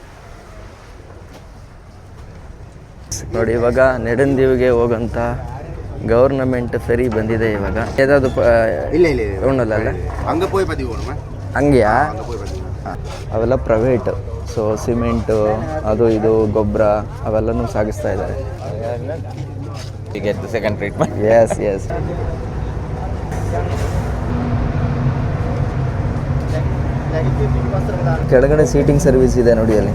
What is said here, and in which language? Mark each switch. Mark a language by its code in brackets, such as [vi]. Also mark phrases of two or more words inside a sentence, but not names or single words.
[kn] ನೋಡಿ, ಇವಾಗ ನೆಡಂದೀವಿಗೆ ಹೋಗೋಂಥ [en] government ferry [kn] ಬಂದಿದೆ ಇವಾಗ ಏದಾದ್ರು [ml] ഇല്ല [kn] ಅಲ್ಲ [ml] അങ്ങ് പോയി പതി പോകണം [kn] ಹಂಗೆಯಾ [ml] അങ്ങ് പോയി പതി [kn] ಅವೆಲ್ಲ ಪ್ರೈವೇಟ್. [en] so cement [kn] ಅದು ಇದು ಗೊಬ್ಬರ ಅವೆಲ್ಲನೂ ಸಾಗಿಸ್ತಾ ಇದ್ದಾರೆ. [en] second treatment yes yes. [kn] ಕೆಳಗಡೆ [en] seating service [kn] ಇದೆ ನೋಡಿ ಅಲ್ಲಿ.